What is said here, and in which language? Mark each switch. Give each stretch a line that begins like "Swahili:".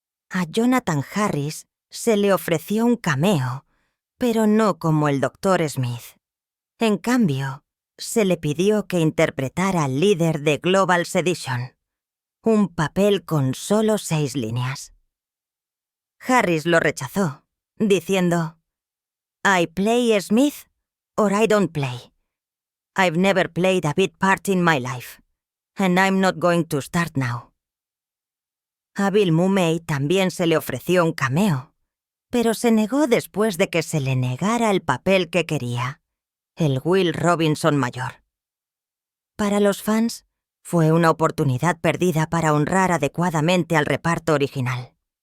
Spanish: A Jonathan Harris se le ofreció un cameo, pero no como el Dr. Smith. En cambio, se le pidió que interpretara al líder de Global Sedition, un papel con solo 6 líneas.
English: Harris
Spanish: lo rechazó, diciendo,
English: "I play Smith or I don't play. I've never played a big part in my life, and I'm not going to start now".
Spanish: A Bill Mumy también se le ofreció un cameo, pero se negó después de que se le negara el papel que quería, el Will Robinson mayor. Para los fans, fue una oportunidad perdida para honrar adecuadamente al reparto original.